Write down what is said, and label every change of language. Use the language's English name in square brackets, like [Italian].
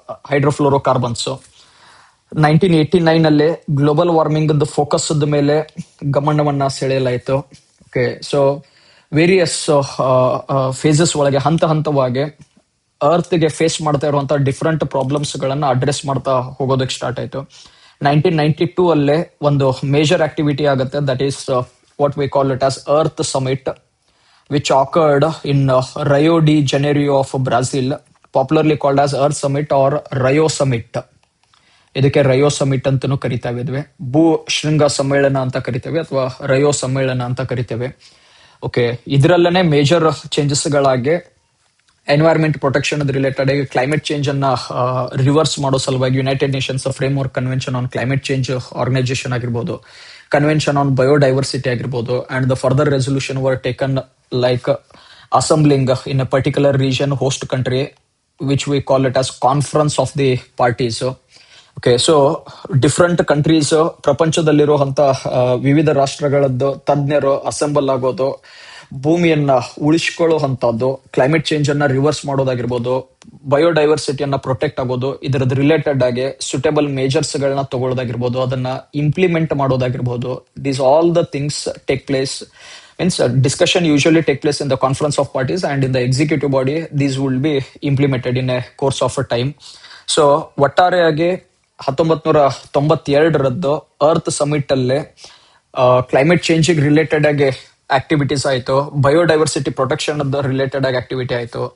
[Kannada] ಹೈಡ್ರೋಫ್ಲೋರೋಕಾರ್ಬನ್ಸ್ 1989 ಅಲ್ಲೇ global warming focus ಮೇಲೆ ಗಮನವನ್ನ ಸೆಳೆಯಲಾಯಿತು. Okay, so various phases ಒಳಗೆ ಹಂತ ಹಂತವಾಗಿ ಅರ್ತ್ ಗೆ ಫೇಸ್ ಮಾಡ್ತಾ ಇರುವಂತಹ ಡಿಫರೆಂಟ್ ಪ್ರಾಬ್ಲಮ್ಸ್ ಗಳನ್ನ ಅಡ್ರೆಸ್ ಮಾಡ್ತಾ ಹೋಗೋದಕ್ಕೆ ಸ್ಟಾರ್ಟ್ ಆಯ್ತು. 1992 ಅಲ್ಲೇ ಒಂದು ಮೇಜರ್ ಆಕ್ಟಿವಿಟಿ ಆಗುತ್ತೆ, [English] That is what we call it as Earth Summit, which occurred in Rio de Janeiro of Brazil, popularly called as Earth Summit or Rio Summit. [Kannada] ಇದಕ್ಕೆ ರಯೋ summit ಅಂತಾನೂ ಕರಿತಾ ಇದ್ವಿ, ಭೂ ಶೃಂಗ ಸಮ್ಮೇಳನ ಅಂತ ಕರಿತೇವೆ ಅಥವಾ ರಯೋ ಸಮ್ಮೇಳನ ಅಂತ ಕರಿತೇವೆ. ಓಕೆ, ಇದರಲ್ಲೇ ಮೇಜರ್ ಚೇಂಜಸ್ ಗಳಾಗಿ ಎನ್ವೈರ್ಮೆಂಟ್ ಪ್ರೊಟೆಕ್ಷನ್ ರಿಲೇಟೆಡ್ ಆಗಿ ಕ್ಲೈಮೇಟ್ ಚೇಂಜ್ ಅನ್ನ ರಿವರ್ಸ್ ಮಾಡೋ ಸಲುವಾಗಿ United Nations frame work convention on climate change organisation ಆಗಿರ್ಬೋದು, ಕನ್ವೆನ್ಷನ್ ಆನ್ ಬಯೋಡೈವರ್ಸಿಟಿ ಆಗಿರ್ಬೋದು, [English] And the further resolution were taken like assembling in a particular region host country, which we call it as conference of the parties. Okay, so different countries [Kannada] ಪ್ರಪಂಚದಲ್ಲಿರುವಂತ ವಿವಿಧ ರಾಷ್ಟ್ರಗಳದ್ದು ತಜ್ಞರು assemble ಆಗೋದು, ಭೂಮಿಯನ್ನ ಉಳಿಸ್ಕೊಳ್ಳುವಂತದ್ದು, climate change ಅನ್ನ reverse ಮಾಡೋದಾಗಿರ್ಬೋದು, ಬಯೋಡೈವರ್ಸಿಟಿಯನ್ನ protect ಆಗೋದು, ಇದರದ್ದು related ಆಗಿ suitable majors ಗಳನ್ನ ತಗೊಳ್ಳೋದಾಗಿರ್ಬೋದು, ಅದನ್ನ ಇಂಪ್ಲಿಮೆಂಟ್ ಮಾಡೋದಾಗಿರ್ಬೋದು. [English] These all the things take place. Means discussion usually take place in the conference of parties, and in the executive body these will be implemented in a course of a time. [Kannada] So ಒಟ್ಟಾರೆಯಾಗಿ 1992 earth summit ಅಲ್ಲೇ climate change related ಆಗಿ activities ಆಯ್ತು, biodiversity protection related ಆಗಿ activity ಆಯ್ತು.